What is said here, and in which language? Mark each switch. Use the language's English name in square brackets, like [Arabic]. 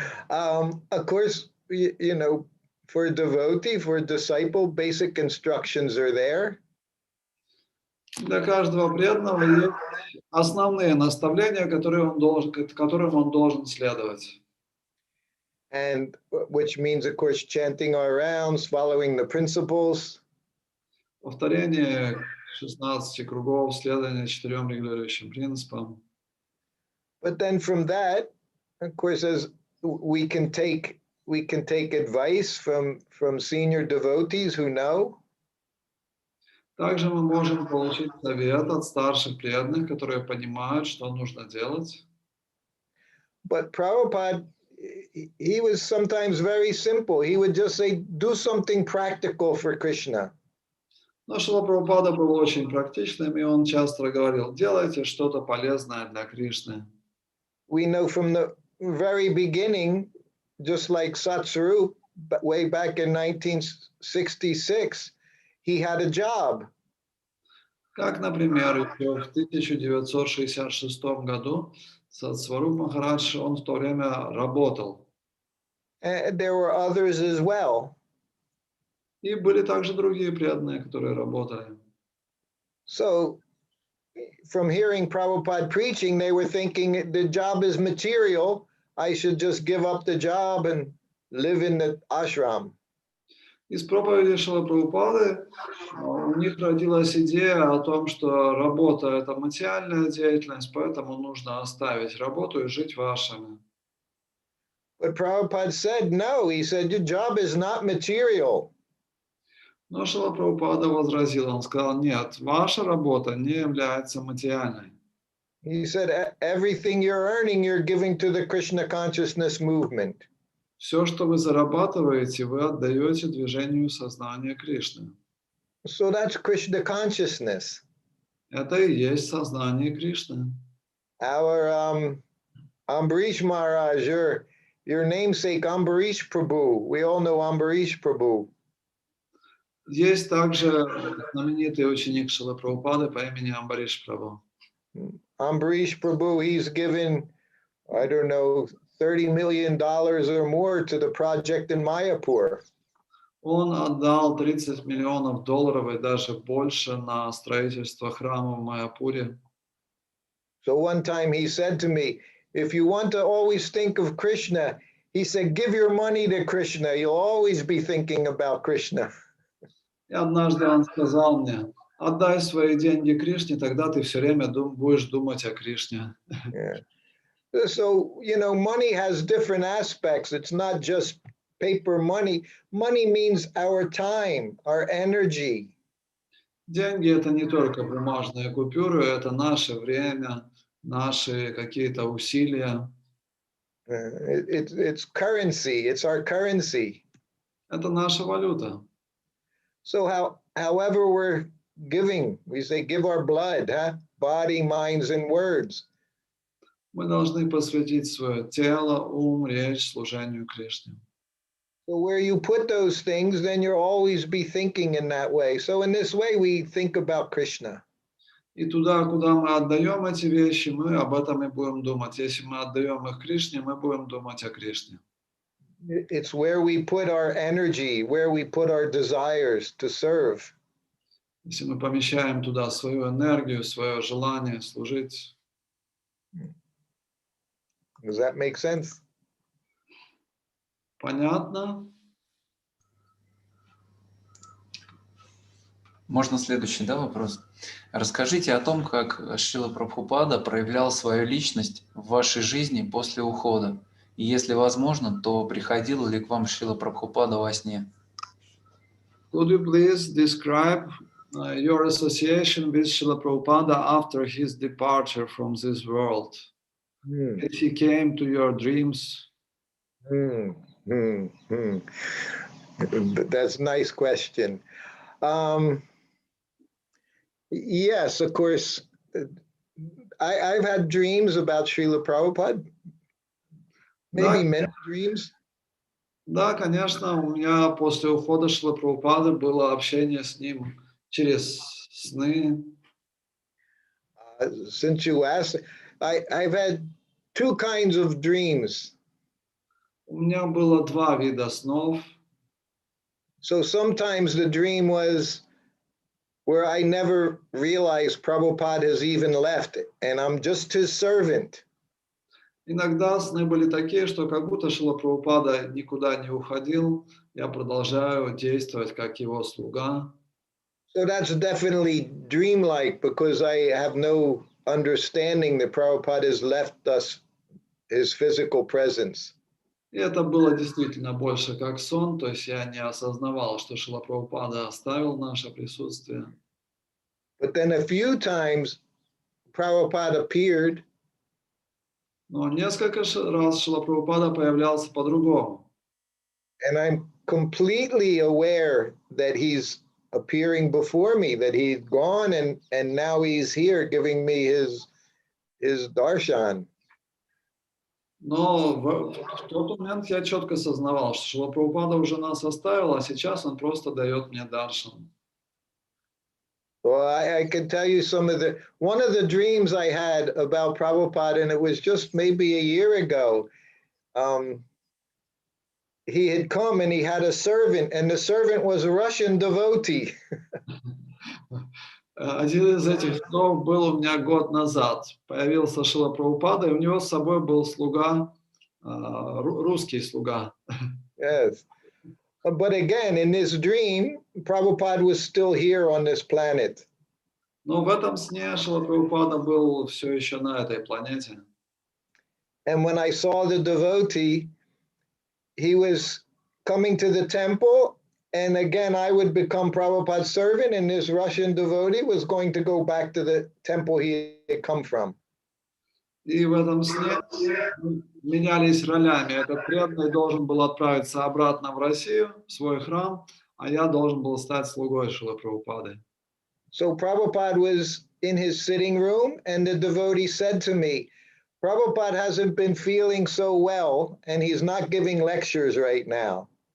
[English] Of course, you know, for a devotee, for a disciple, basic instructions are there. [Russian] Для каждого преданного есть основные наставления, которым он должен следовать. [English] And which means, of course, chanting our rounds, following the principles. [Russian] Повторение 16 кругов, следование 4 регулирующим принципам. [English] But then from that, of course, as we can take advice from senior devotees who know. [Russian] Также мы можем получить совет от старших преданных, которые понимают, что нужно делать. [English] But Prabhupada, he was sometimes very simple. He would just say, do something practical for Krishna. [Russian] Но Шрила Прабхупада был очень практичным, и он часто говорил, делайте что-то полезное для Кришны. [English] We know from the very beginning, just like Satsarup, way back in 1966, he had a job. [Russian] Как, например, еще в 1966 году Сатсваруп Махарадж, он в то время работал. [English] And there were others as well. [Russian] И были также другие преданные, которые работали. [English] So, from hearing Prabhupada preaching, they were thinking the job is material. I should just give up the job and live in the ashram. [Russian] Из проповеди Шрилы Прабхупады у них родилась идея о том, что работа – это материальная деятельность, поэтому нужно оставить работу и жить в ашраме. [English] But Prabhupada said, no, he said, your job is not material. [Russian] Но Шрила Прабхупада возразил, он сказал, нет, ваша работа не является материальной. [English] He said, everything you're earning, you're giving to the Krishna consciousness movement. [Russian] Все, что вы зарабатываете, вы отдаете движению сознания Кришны. [English] So that's Krishna consciousness. [Russian] Это и есть сознание Кришны. [English] Our Ambarish Maharaj, your namesake Ambarish Prabhu. We all know Ambarish Prabhu. [Russian] Есть также знаменитый ученик Шрилы Прабхупады по имени Амбариш Прабху. [English] Ambarish Prabhu, he's given, I don't know, $30 million or more to the project in Mayapur. [Russian] Он отдал $30 миллионов и даже больше на строительство храма в Майяпуре. [English] So one time he said to me, if you want to always think of Krishna, he said, give your money to Krishna. You'll always be thinking about Krishna. [Russian] И однажды он сказал мне, отдай свои деньги Кришне, тогда ты все время будешь думать о Кришне. [English] Yeah. So, you know, money has different aspects. It's not just paper money. Money means our time, our energy. [Russian] Деньги – это не только бумажные купюры, это наше время, наши какие-то усилия. [English] It's currency. It's our currency. [Russian] Это наша валюта. [English] So however we're giving, we say give our blood, huh? Body, minds, and words. [Russian] Мы должны посвятить свое тело, ум, речь служению Кришне. [English] So where you put those things, then you'll always be thinking in that way. So in this way, we think about Krishna. [Russian] И туда, куда мы отдаем эти вещи, мы об этом и будем думать. Если мы отдаем их Кришне, мы будем думать о Кришне. [English] It's where we put our energy, where we put our desires to serve. [Russian] Если мы помещаем туда свою энергию, свое желание служить. [English] Does that make sense? [Russian] Понятно? Можно следующий, да, вопрос? Расскажите о том, как Шрила Прабхупада проявлял свою личность в вашей жизни после ухода. И если возможно, то приходил ли к вам Шрила Прабхупада во сне? [English] Could you please describe your association with Srila Prabhupada after his departure from this world? Hmm. If he came to your dreams? That's a nice question. Yes, of course. I've had dreams about Srila Prabhupada, maybe many dreams. [Russian] Да, конечно, у меня после ухода Шрила Прабхупады было общение с ним через сны. [English] Since you asked, I've had two kinds of dreams. [Russian] У меня было два вида снов. [English] So sometimes the dream was where I never realized Prabhupada has even left and I'm just his servant. [Russian] Иногда сны были такие, что как будто Шрила Прабхупада никуда не уходил, я продолжаю действовать как его слуга. [English] So that's definitely dreamlike because I have no understanding that Prabhupada has left us his physical presence. [Russian] И это было действительно больше как сон, то есть я не осознавал, что Шрила Прабхупада оставил наше присутствие. [English] But then a few times Prabhupada appeared. [Russian] Но несколько раз Шрила Прабхупада появлялся по-другому. [English] And I'm completely aware that he's appearing before me, that he's gone and now he's here giving me his darshan. [Russian] Но в тот момент я четко сознавал, что Шрила Прабхупада уже нас оставил, а сейчас он просто дает мне даршан. [English] Well, I can tell you one of the dreams I had about Prabhupada, and it was just maybe a year ago. He had come and he had a servant, and the servant was a Russian devotee. [Russian] Один из этих снов был у меня год назад. Появился Шрила Прабхупада, и у него с собой был слуга, русский слуга. [English] Yes. But again, in this dream, Prabhupada was still here on this planet. [Russian] Но в этом сне Шрила Прабхупада был все еще на этой планете. [English] And when I saw the devotee, he was coming to the temple, and again, I would become Prabhupada's servant, and this Russian devotee was going to go back to the temple he had come from. [Russian] И в этом сне менялись ролями. Этот преданный должен был отправиться обратно в Россию, в свой храм, а я должен был стать слугой Шрилы Прабхупады. [English] So Prabhupada was in his sitting room, and the devotee said to me, Prabhupada hasn't been feeling so well, and he's not giving lectures right now.